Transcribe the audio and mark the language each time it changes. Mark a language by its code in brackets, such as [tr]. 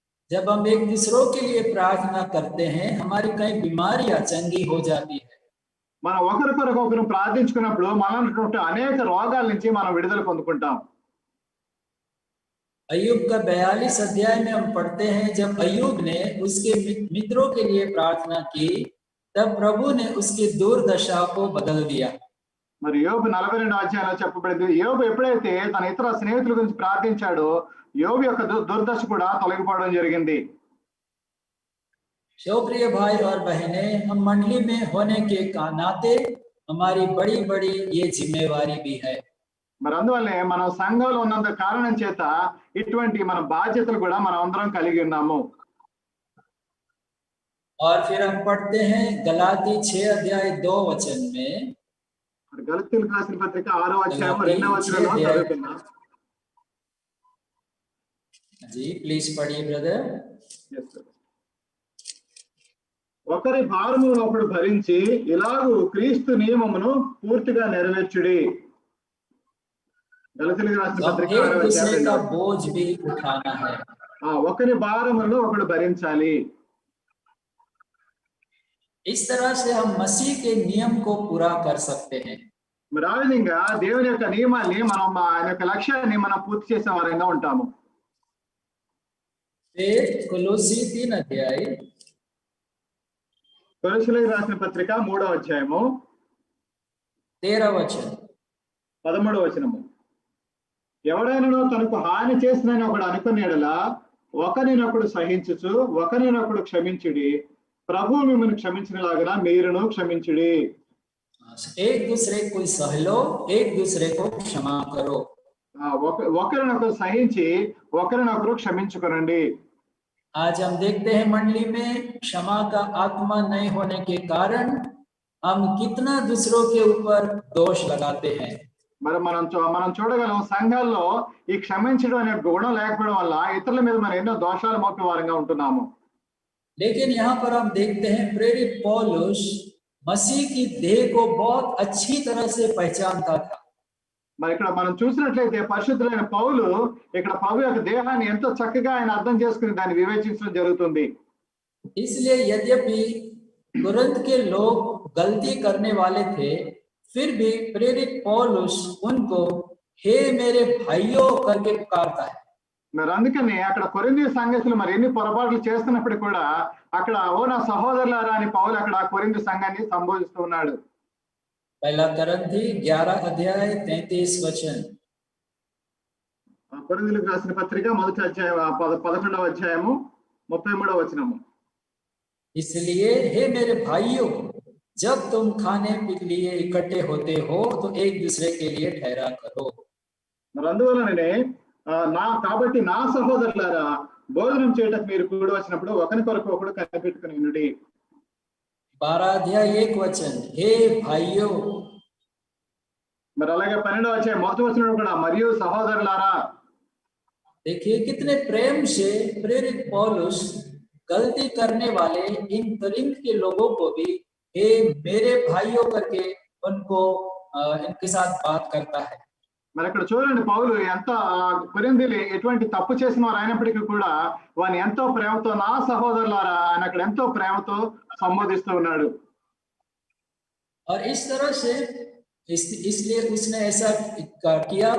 [hi] जब हम एक दूसरों के लिए प्रार्थना करते हैं हमारी कई बीमारियां चंगी हो जाती है। [te] మనం ఒకరికొరకు ఒకరు ప్రార్థించుకున్నప్పుడు మనలో అనేక రోగాల నుంచి మనం విడుదల పొందుకుంటాం. [hi] अय्यूब का 42 अध्याय में हम पढ़ते हैं जब अय्यूब ने उसके मित्रों के लिए प्रार्थना की तब प्रभु ने उसकी दुर्दशा को बदल दिया। [te] మరి యోబు 42వ అధ్యాయంలో చెప్పబడింది, యోబు ఎప్పుడైతే తన ఇతర స్నేహితుల గురించి ప్రార్థించాడో యోబు యొక్క దుర్దశ కూడా తొలగిపోవడం జరిగింది. [hi] प्रिय भाई और बहनें, हम मंडली में होने के नाते हमारी बड़ी बड़ी ये जिम्मेवारी भी है। [te] మరి అందువల్లే మనం సంఘంలో ఉన్నంత కారణం చేత ఇటువంటి మన బాధ్యతలు కూడా మనం అందరం కలిగి ఉన్నాము. [hi] और फिर हम पढ़ते हैं गलाती 6 अध्याय 2 वचन में। [te] గలతీయులకు రాసిన పత్రిక 6వ అధ్యాయం 2వ వచనంలో చదువుతున్నాం. [hi] जी प्लीज पढ़िए ब्रदर। [te] ఒకరి భారమును ఒకడు భరించి ఇలాగూ క్రీస్తు నియమమును పూర్తిగా నెరవేర్చుడి. గలతీయులకు రాసిన పత్రిక 6వ అధ్యాయం [hi] का बोझ भी उठाना है। [te] ఒకరి భారమును ఒకడు భరించాలి. [hi] इस तरह से हम मसीह के नियम को पूरा कर सकते हैं। [te] మరి ఆ విధంగా దేవుని యొక్క నియమాన్ని మనం ఆయన యొక్క లక్ష్యాన్ని మనం పూర్తి చేసే వారంగా ఉంటాము. [hi] फिर కొలొస్సీ 3 अध्याय, [te] కొలొస్సీలకు రాసిన పత్రిక 3వ అధ్యాయము [hi] 13 वचन, [te] 13వ వచనము. ఎవడైనా తనకు హాని చేసినని ఒకడు అనుకునేలా ఒకరినొకడు సహించుచు ఒకరినొకడు క్షమించుడి, ప్రభు మిమ్మల్ని క్షమించినలాగా మీరును క్షమించుడి. [hi] एक दूसरे को सह लो, एक दूसरे को क्षमा करो. [te] ఒకరినొకరు సహించి ఒకరినొకరు క్షమించుకోనండి. [hi] आज हम देखते हैं मंडली में क्षमा का आत्मा नहीं होने के कारण हम कितना दूसरों के ऊपर दोष लगाते हैं. [te] మరి మనం చూడగలం సంఘాల్లో ఈ క్షమించడం అనే గుణం లేకపోవడం వల్ల ఇతరుల మీద మనం ఎన్నో దోషాలు మోపే వారంగా ఉంటున్నాము. [hi] लेकिन यहाँ पर हम देखते हैं प्रेरित पौलुस मसीह की देह को बहुत अच्छी तरह से पहचानता था. [te] మరి ఇక్కడ మనం చూసినట్లయితే పరిశుద్ధులైన పౌలు ఇక్కడ ప్రభు యొక్క దేహాన్ని ఎంతో చక్కగా ఆయన అర్థం చేసుకుని దాన్ని వివేచించడం జరుగుతుంది. [hi] इसलिए यद्यपि तुरंत के लोग गलती करने वाले थे, फिर भी प्रेरित पौलुस उनको हे मेरे भाइयों करके पुकारता है. [te] మరి అందుకని అక్కడ కొరింథీ సంఘస్థులు మరి ఎన్ని పొరపాట్లు చేస్తున్నప్పుడు కూడా అక్కడ ఓ నా సహోదరులారా అని పౌలు అక్కడ కొరింథీ సంఘాన్ని సంబోధిస్తూ ఉన్నాడు. [hi] पहला कोरिन्थी 11 अध्याय 33 वचन. [te] కొరింథీయులకు రాసిన పత్రిక మొదటి అధ్యాయం 11వ అధ్యాయము 33వ వచనము. [hi] इसलिए हे मेरे भाइयों, जब तुम खाने के लिए इकट्ठे होते हो तो एक दूसरे के लिए ठहरा करो. [te] మరి అందువలననే కాబట్టి నా సహోదరులారా భోజనం చేయటకు మీరు కూడి వచ్చినప్పుడు ఒకరి కొరకు ఒకడు కనిపెట్టుకుని ఉండుడి. [hi] 12 अध्याय 1 वचन, हे भाइयों. [te] మరి అలాగే 12వ అధ్యాయం మొదటి వచనంలో కూడా మరియు సహోదరులారా. [hi] देखिए कितने प्रेम से प्रेरित पौलुस गलती करने वाले इन कोरिन्थ के लोगों को भी हे मेरे भाइयों करके उनको इनके साथ बात करता है. [te] మరి ఇక్కడ చూడండి పౌలు ఎంత కొరింథీయులు ఎటువంటి తప్పు చేసిన వారు అయినప్పటికీ కూడా వారిని ఎంతో ప్రేమతో నా సహోదరులారా ఆయన అక్కడ ఎంతో ప్రేమతో సంబోధిస్తూ ఉన్నాడు. [hi] और इस तरह से इसलिए उसने ऐसा किया.